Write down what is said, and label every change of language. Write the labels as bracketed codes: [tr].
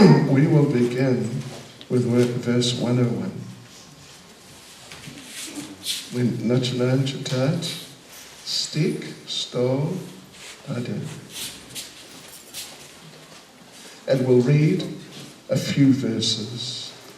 [en] We will begin with verse 101. We [ru] начинаем читать стих 101. [en] And we'll read a few verses.